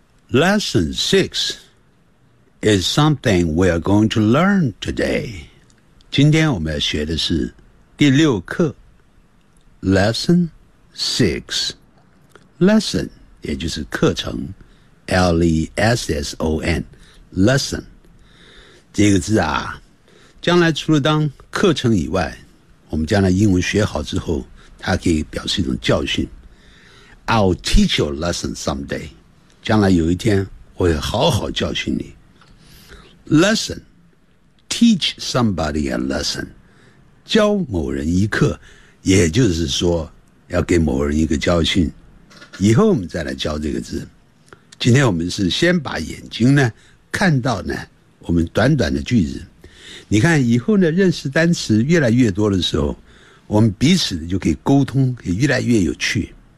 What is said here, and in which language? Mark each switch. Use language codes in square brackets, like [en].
[en] Lesson 6 is something we are going to learn today. [zh] 今天我们要学的是第六课。 [en] Lesson 6. [zh] Lesson 也就是课程 ,LESSON, Lesson. 这个字啊，将来除了当课程以外，我们将来英文学好之后，它可以表示一种教训。 [en] I'll teach you a lesson someday. [zh] 将来有一天，我会好好教训你。 [en] Lesson. Teach somebody a lesson. [zh] 教某人一课，也就是说，要给某人一个教训。以后我们再来教这个字。今天我们是先把眼睛呢，看到呢，我们短短的句子，你看以后呢，认识单词越来越多的时候，我们彼此就可以沟通，也越来越有趣。